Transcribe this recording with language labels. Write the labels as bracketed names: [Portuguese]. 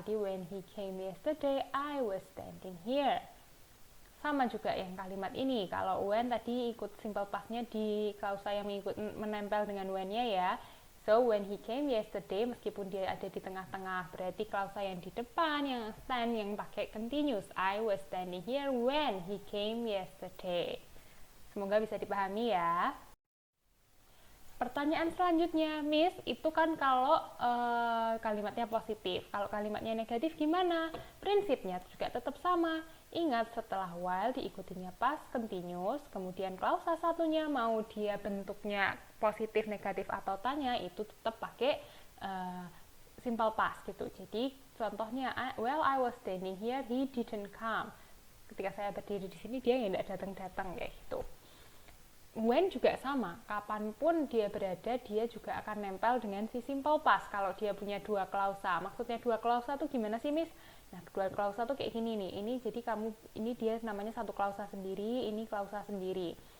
[Indonesian] Jadi [English] when he came yesterday, I was standing here. [Indonesian] Sama juga yang kalimat ini. Kalau when tadi ikut simple past-nya di klausa yang menempel dengan when-nya ya. [English] So when he came yesterday, [Indonesian] meskipun dia ada di tengah-tengah, berarti klausa yang di depan yang stand yang pakai continuous. [English] I was standing here when he came yesterday. [Indonesian] Semoga bisa dipahami ya. Pertanyaan selanjutnya, Miss, itu kan kalau kalimatnya positif. Kalau kalimatnya negatif gimana? Prinsipnya juga tetap sama. Ingat, setelah while diikutinya past continuous, kemudian klausa satunya mau dia bentuknya positif, negatif, atau tanya, itu tetap pakai simple past gitu. Jadi contohnya, [English] while I was standing here, he didn't come. [Indonesian] Ketika saya berdiri di sini, dia tidak datang-datang kayak gitu. When juga sama, kapanpun dia berada, dia juga akan nempel dengan si simple past kalau dia punya dua klausa. Maksudnya dua klausa tuh gimana sih, Miss? Nah, dua klausa tuh kayak gini nih. Ini jadi ini dia namanya satu klausa sendiri, ini klausa sendiri.